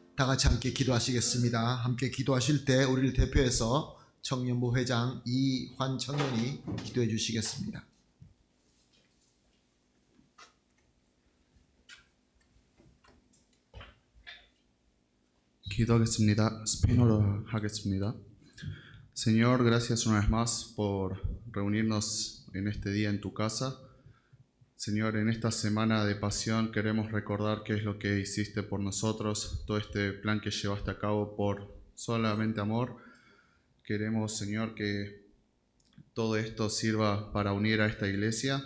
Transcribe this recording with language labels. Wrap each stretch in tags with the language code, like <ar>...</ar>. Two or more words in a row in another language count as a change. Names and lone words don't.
<ko>같이 함께 기도하시겠습니다. 함께 기도하실 때 우리를 대표해서 청년부 회장 이환 청년이 기도해 주시겠습니다. 기도하겠습니다. 스페인어로 하겠습니다.</ko> <es>Señor, gracias una vez más por reunirnos en este día en tu casa. Señor, en esta semana de pasión queremos recordar qué es lo que hiciste por nosotros, todo este plan que llevaste a cabo por solamente amor. Queremos, Señor, que todo esto sirva para unir a esta iglesia.</es>